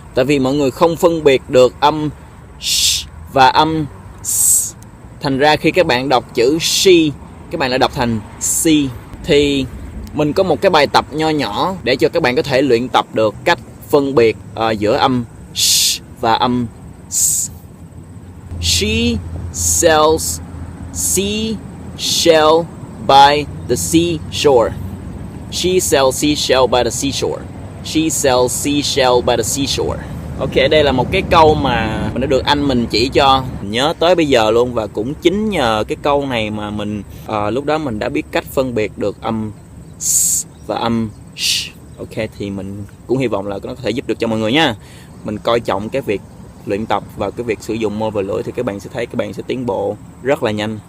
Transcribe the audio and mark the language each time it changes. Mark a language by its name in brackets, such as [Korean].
[Vietnamese] Tại vì mọi người không phân biệt được âm sh và âm s. Thành ra khi các bạn đọc chữ she, các bạn lại đọc thành c. Thì mình có một cái bài tập nho nhỏ để cho các bạn có thể luyện tập được cách phân biệt giữa âm sh và âm s. [English] She sells seashell by the seashore. She sells seashell by the seashore. She sells seashell by the seashore. [Vietnamese] Ok, đây là một cái câu mà mình đã được anh mình chỉ cho, mình nhớ tới bây giờ luôn. Và cũng chính nhờ cái câu này mà mình lúc đó mình đã biết cách phân biệt được âm s và âm sh. Ok, thì mình cũng hy vọng là nó có thể giúp được cho mọi người nha. Mình coi trọng cái việc luyện tập và cái việc sử dụng môi và lưỡi thì các bạn sẽ thấy các bạn sẽ tiến bộ rất là nhanh.